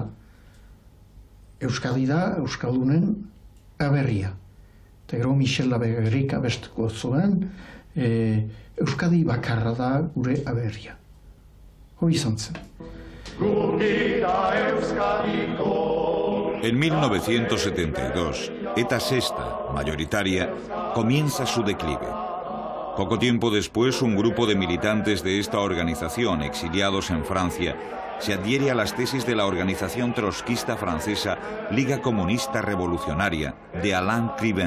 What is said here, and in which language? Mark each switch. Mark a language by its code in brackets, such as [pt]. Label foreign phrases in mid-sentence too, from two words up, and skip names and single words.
[eu] Euskadi da euskaldunen aberria. Eta gero Michel Laberrik abestuko zuen, Euskadi bakarra da gure aberria. Hori izan zen. [es] En 1972, ETA Sexta, mayoritaria, comienza su declive. Poco tiempo después, un grupo de militantes de esta organización, exiliados en Francia, se adhiere a las tesis de la organización trotskista francesa Liga Comunista Revolucionaria de Alain Cliven.